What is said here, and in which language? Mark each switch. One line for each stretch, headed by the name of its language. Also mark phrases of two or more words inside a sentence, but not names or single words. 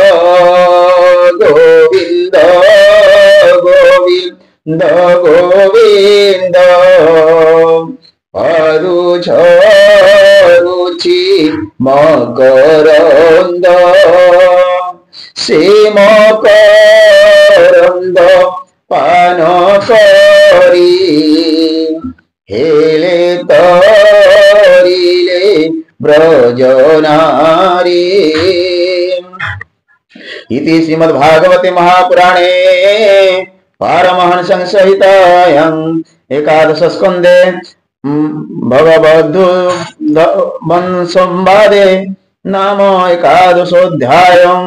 Bangla: গোবিন্দ গোবিন্দ গোবিন্দ অরুঝরুচি মকরন্দ, সে মকরন্দ পান করি হেলে তরিলে ব্রজনারী।
Sanskrit: इति श्रीमद्भागवते महापुराणे पारमहंस संहितायां एकादश स्कंदे भगवद्गीता नाम एकादशोऽध्यायं।